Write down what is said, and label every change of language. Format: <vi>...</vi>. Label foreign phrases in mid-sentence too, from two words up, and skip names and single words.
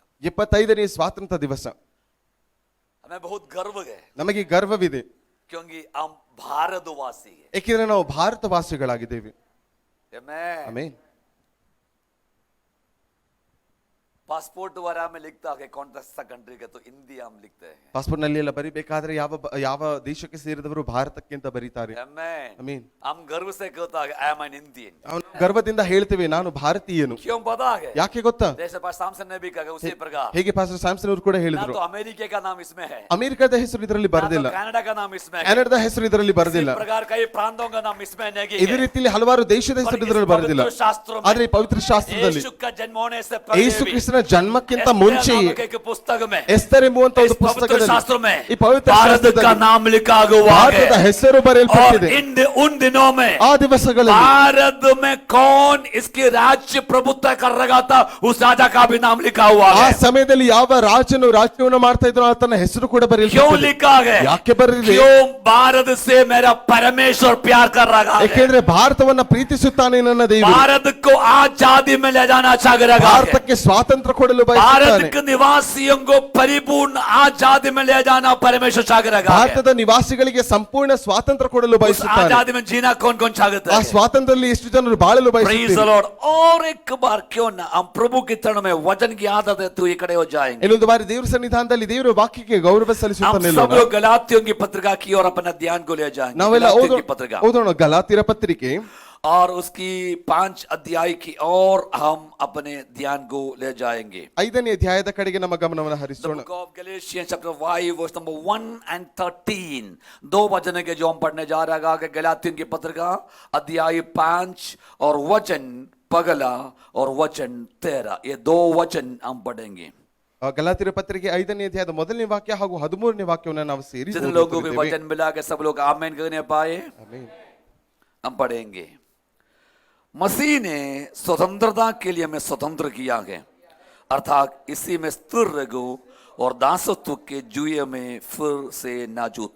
<kn>75ನೇ ಸ್ವಾತಂತ್ರ್ಯ ದಿವಸ.</kn> <hi>हमें बहुत गर्व है</hi> <kn>ನಮಗೆ ಗರ್ವವಿದೆ.</kn> <hi>क्योंकि हम भारतवासी हैं.</hi> <kn>ಏಕೆಂದರೆ ನಾವು ಭಾರತವಾಸಿಗಳಾಗಿದ್ದೇವೆ. Amen. ಆಮೆನ್.</kn> <hi>पासपोर्ट वगैरह में लिखता है कौन सा कंट्री का, तो इंडिया हम लिखते हैं.</hi> <kn>ಪಾಸ್ಪೋರ್ಟ್ ನಲ್ಲಿ ಎಲ್ಲ ಬರಿಬೇಕಾದ್ರೆ ಯಾವ ದೇಶಕ್ಕೆ ಸೇರಿದವರು ಭಾರತಕ್ಕೆ ಅಂತ ಬರೀತಾರೆ. Amen. ಆಮೆನ್.</kn> <hi>हम गर्व से कहता है</hi> <en>I am an Indian.</en> <kn>ನಾವು ಗರ್ವದಿಂದ ಹೇಳ್ತೇವೆ ನಾನು ಭಾರತೀಯನು.</kn> <hi>क्यों पता है?</hi> <kn>ಯಾಕೆ ಗೊತ್ತಾ?</kn> <hi>जैसे पास सामसन ने भी कहा उसी प्रकार.</hi> <kn>ಹೇಗೆ ಪಾಸ್ಟರ್ ಸ್ಯಾಮ್ಸನ್ ಅವರು ಕೂಡ</kn> <hi>ना</hi> <kn>ಹೇಳಿದ್ರು,</kn> <hi>तो अमेरिका का नाम इसमें है,</hi> <kn>ಅಮೆರಿಕದ ಹೆಸರು ಇದರಲ್ಲಿ</kn> <hi>ना तो</hi> <kn>ಬರೆದಿಲ್ಲ,</kn> <hi>कनाडा का नाम इसमें है,</hi> <kn>ಕೆನಡಾದ ಹೆಸರು ಇದರಲ್ಲಿ</kn> <hi>इसी</hi> <kn>ಬರೆದಿಲ್ಲ.</kn> <hi>प्रकार कई प्रांतों का नाम इसमें नहीं</hi> <kn>ಇದೇ</kn> <hi>है.</hi> <kn>ರೀತಿಯಲ್ಲಿ ಹಲವಾರು ದೇಶದ</kn> <hi>और</hi> <kn>ಹೆಸರು</kn> <hi>इस</hi> <kn>ಇದರಲ್ಲಿ ಬರೆದಿಲ್ಲ.</kn> <hi>पवित्र शास्त्रों</hi> <kn>ಆದ್ರೆ</kn> <hi>में</hi> <kn>ಈ ಪವಿತ್ರ ಶಾಸ್ತ್ರದಲ್ಲಿ</kn> <hi>यीशु का जन्म होने से</hi> <kn>ಯೇಸು</kn> <hi>पहले</hi> <kn>ಕ್ರಿಸ್ತನ ಜನ್ಮಕ್ಕಿಂತ</kn> <hi>एस्तेर</hi> <kn>ಮುಂಚೆಯೇ</kn> <hi>नामक एक पुस्तक में,</hi> <kn>ಎಸ್ತರ್ ಎಂಬುವಂತ</kn> <hi>इस</hi> <kn>ಒಂದು</kn> <hi>पवित्र</hi> <kn>ಪುಸ್ತಕದಲ್ಲಿ</kn> <hi>शास्त्रों में</hi> <kn>ಈ ಪವಿತ್ರ</kn> <hi>भारत का</hi> <kn>ಶಾಸ್ತ್ರದಲ್ಲಿ</kn> <hi>नाम लिखा हुआ</hi> <kn>ಭಾರತದ</kn> <hi>है.</hi> <kn>ಹೆಸರು</kn> <hi>और</hi> <kn>ಬರೆಯಲ್ಪಟ್ಟಿದೆ.</kn> <hi>उन दिनों में</hi> <kn>ಆ ದಿವಸಗಳಲ್ಲಿ</kn> <hi>भारत में कौन इसकी राज्य प्रभुत्व कर रहा था, उस राजा का भी नाम लिखा हुआ</hi> <kn>ಆ</kn> <hi>है.</hi> <kn>ಸಮಯದಲ್ಲಿ ಯಾವ ರಾಜನು ರಾಜ್ಯವನ್ನು ಮಾಡ್ತಾ ಇದ್ರು ಆತನ ಹೆಸರು ಕೂಡ</kn> <hi>क्यों</hi> <kn>ಬರೆಯಲ್ಪಟ್ಟಿದೆ.</kn> <hi>लिखा है?</hi> <kn>ಯಾಕೆ ಬರೆದಿದೆ?</kn> <hi>क्यों भारत से मेरा परमेश्वर प्यार कर रहा है?</hi> <kn>ಯಾಕೆಂದ್ರೆ ಭಾರತವನ್ನ ಪ್ರೀತಿಸುತ್ತಾನೆ ನನ್ನ ದೇವರು.</kn> <hi>भारत को आजादी में ले जाना चाह रहा है.</hi> <kn>ಭಾರತಕ್ಕೆ ಸ್ವಾತಂತ್ರ್ಯ ಕೊಡಲು</kn> <hi>भारत</hi> <kn>ಬಯಸುತ್ತಾನೆ.</kn> <hi>के निवासियों को परिपूर्ण आजादी में ले जाना परमेश्वर चाह रहा है.</hi> <kn>ಭಾರತದ ನಿವಾಸಿಗಳಿಗೆ ಸಂಪೂರ್ಣ ಸ್ವಾತಂತ್ರ್ಯ ಕೊಡಲು</kn> <hi>उस</hi> <kn>ಬಯಸುತ್ತಾನೆ.</kn> <hi>आजादी में जीना कौन कौन चाहता</hi> <kn>ಆ</kn> <hi>है?</hi> <kn>ಸ್ವಾತಂತ್ರ್ಯದಲ್ಲಿ ಎಷ್ಟು ಜನರು ಬಾಳಲು</kn> <en>Praise the</en> <kn>ಬಯಸುತ್ತಾರೆ.</kn> <en>Lord.</en> <hi>और एक बार क्यों ना हम प्रभु की चरण में वचन की आदत है तो ये खड़े हो जाएंगे.</hi> <kn>ಇನ್ನೊಂದು ಬಾರಿ ದೇವರ ಸನ್ನಿಧಾನದಲ್ಲಿ ದೇವರ ವಾಕ್ಯಕ್ಕೆ ಗೌರವ ಸಲ್ಲಿಸುತ್ತಾ</kn> <hi>हम सब</hi> <kn>ನಿಲ್ಲೋಣ.</kn> <hi>लोग गलातियों की पत्रिका की और अपना ध्यान को ले जाएंगे.</hi> <kn>ನಾವೆಲ್ಲ</kn> <hi>गलातियों की पत्रिका</hi> <kn>ಓದೋಣ ಗಲಾತ್ಯರ ಪತ್ರಿಕೆ</kn> <hi>और उसकी 5 अध्याय की और हम अपने ध्यान को ले जाएंगे.</hi> <kn>5ನೇ ಅಧ್ಯಾಯದ ಕಡೆಗೆ ನಮ್ಮ ಗಮನವನ್ನು</kn> <en>The</en> <kn>ಹರಿಸೋಣ.</kn> <en>book of Galatians chapter 5 verse number 1 and 13.</en> <hi>दो वचन के जो हम पढ़ने जा रहा है. गलातियों की पत्रिका अध्याय 5 और वचन पगला और वचन 13, ये दो वचन हम पढ़ेंगे।</hi> <kn>ಗಲಾತ್ಯರ ಪತ್ರಿಕೆ 5ನೇ ಅಧ್ಯಾಯದ ಮೊದಲನೇ ವಾಕ್ಯ ಹಾಗೂ 13ನೇ ವಾಕ್ಯವನ್ನು ನಾವು ಸೇರಿ</kn> <hi>जिन लोगों को वचन मिला के सब लोग आमीन कहने पाए, हम पढ़ेंगे। मसीह ने स्वतंत्रता के लिए हमें स्वतंत्र किया है, अर्थात इसी में स्थिर रहो और दासत्व के जुए में फिर से ना जूतो।</hi>